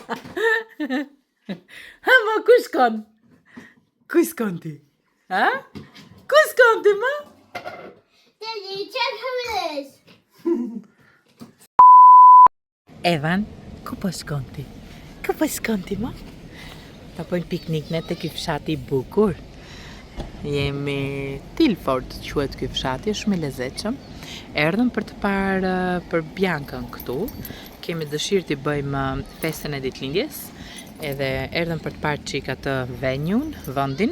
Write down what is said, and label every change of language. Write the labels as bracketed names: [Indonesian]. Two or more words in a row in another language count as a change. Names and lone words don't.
[Albanian] Ha ma kush kon? Kush kon ti? Ha? Kush kon ti ma? [English] Daddy, check who it is. [Albanian] Evan, ku po shkon ti? Ku po shkon ti ma? Ta pojnë piknik ne te ky fshati I bukur. Jemi Tilford, quhet ky fshati, është shumë I lezetshëm. Erdhëm për të parë për Biancën këtu. Kemi dëshirë t'i bëjmë festën e ditëlindjes, edhe erdhëm për të parë çik atë venue-n, vendin.